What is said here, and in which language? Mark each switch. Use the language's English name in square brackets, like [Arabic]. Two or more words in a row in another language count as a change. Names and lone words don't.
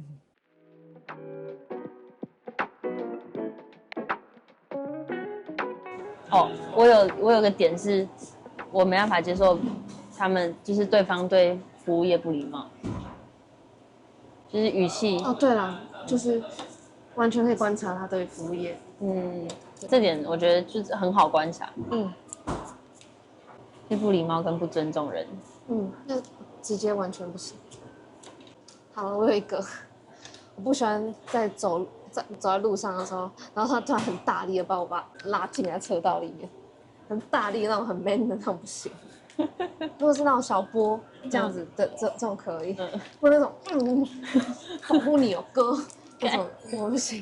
[Chinese] 我有個點是，我沒辦法接受他們就是對方對服務業不禮貌，就是語氣。對啦，就是完全可以觀察他對服務業。這點我覺得就是很好觀察。就不禮貌跟不尊重人。那直接完全不行。好了，我有一個，我不喜歡走在路上的時候，然後他突然很大力的把我拉进來車道裡面，很大力那種很 man 的那種不行。如果是那種小波這樣子的這種可以，或那種保護你哦哥那種我不行，